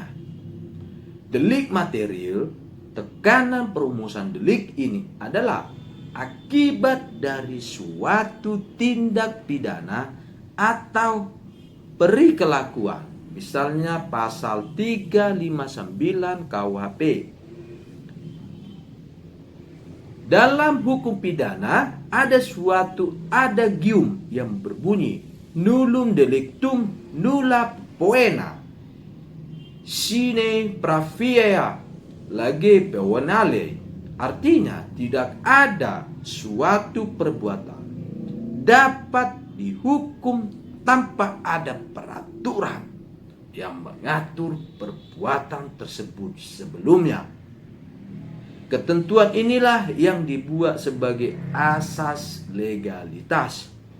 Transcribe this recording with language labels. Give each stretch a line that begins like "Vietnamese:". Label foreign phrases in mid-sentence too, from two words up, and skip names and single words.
Indonesian: Delik material, tekanan perumusan delik ini adalah akibat dari suatu tindak pidana atau perikelakuan. Misalnya pasal 359 KUHP. Dalam hukum pidana ada suatu adagium yang berbunyi
Latin: nullum delictum nulla poena sine praevia lege penale.
Indonesian: Artinya tidak ada suatu perbuatan dapat dihukum tanpa ada peraturan yang mengatur perbuatan tersebut sebelumnya. Ketentuan inilah yang dibuat sebagai asas legalitas.